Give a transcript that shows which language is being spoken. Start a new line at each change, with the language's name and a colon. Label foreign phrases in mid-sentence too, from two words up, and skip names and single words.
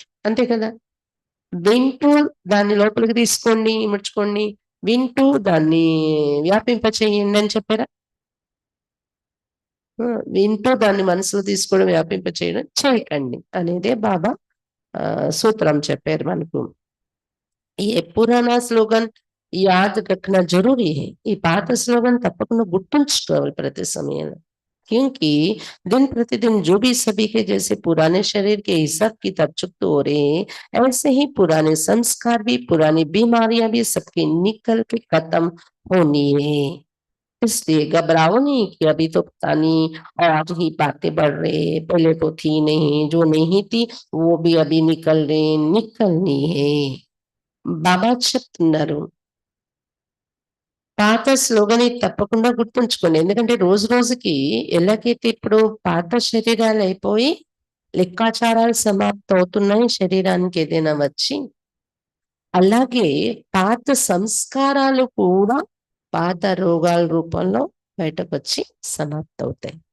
Telugu: అంతే కదా! వింటూ దాన్ని లోపలికి తీసుకోండి, ఇముడ్చుకోండి. వింటూ దాన్ని వ్యాపింప చేయండి అని చెప్పారా? వింటూ దాన్ని మనసులో తీసుకోవడం, వ్యాపింప చేయడం చేయకండి అనేదే బాబా సూత్రం చెప్పారు మనకు.
Hindi: ये पुराना स्लोगन याद रखना जरूरी है.
Telugu: ఈ పాత స్లోగన్ తప్పకుండా గుర్తుంచుకోవాలి ప్రతి సమయంలో.
Hindi: क्योंकि दिन प्रतिदिन जो भी सभी के जैसे पुराने शरीर के हिसाब किताब चुकते हो रहे हैं, ऐसे ही पुराने संस्कार भी, पुरानी बीमारियां भी सबकी निकल के खत्म होनी है. इसलिए घबराओ नहीं कि अभी तो पता नहीं और ही बातें बढ़ रहे, पहले तो थी नहीं, जो नहीं थी वो भी अभी निकल रहे, निकलनी है.
Telugu: బాబా చెప్తున్నారు. పాత స్లోగన్ ఇది తప్పకుండా గుర్తుంచుకోండి. ఎందుకంటే రోజు రోజుకి ఎలాగైతే ఇప్పుడు పాత శరీరాలయిపోయి లెక్కాచారాలు సమాప్తవుతున్నాయి శరీరానికి ఏదైనా వచ్చి, అలాగే పాత సంస్కారాలు కూడా పాత రోగాల రూపంలో బయటకొచ్చి సమాప్తవుతాయి.